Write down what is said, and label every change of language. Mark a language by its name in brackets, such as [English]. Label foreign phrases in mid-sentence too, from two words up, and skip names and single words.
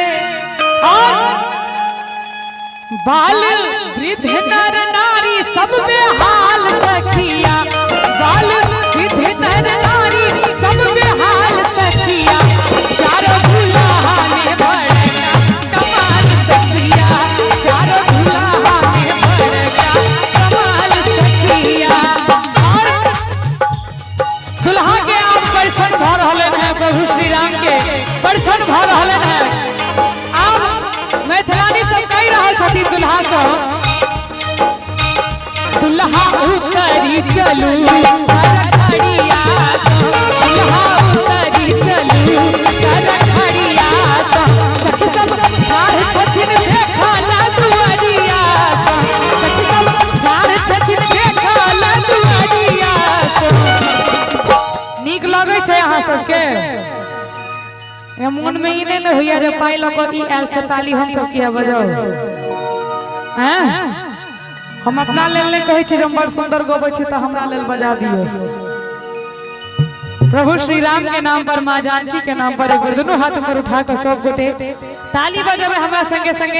[Maithili] और बाल वृद्ध नर नारी सब बेहाल सखिया, बाल वृद्ध नर नारी सब बेहाल सखिया, चारों दुल्हा ने बड़का कमाल सखिया, चारों दुल्हा ने बड़का कमाल सखिया। और दुल्हा के आप परिछन भ रहले हैं प्रभु श्री राम के परिछन भ रहले हैं। आप मैथिलानी सब कहि रहल छथि दुल्हा से, दुल्हा उतरी चलू खड़िया, दुल्हा उतरी चलू खड़िया, सखी सब ठाढ़ छथिन देखला दुआरिया, सखी सब ठाढ़ छथिन देखला दुआरिया। नीक लगै छै अहाँ सबके? मन में ही नहीं होइया रे पाई लगती आयल से ताली हम सब किया बजाओ हैं? हम अपना लेल नहीं कहे छी जब बड़ सुंदर गबै छी त हमरा लेल बजा दियो। प्रभु श्री राम के नाम पर, मां जानकी के नाम पर एक बार दोनों हाथ ऊपर उठा कर सब गोटे ताली बजावे हमरा संगे संगे।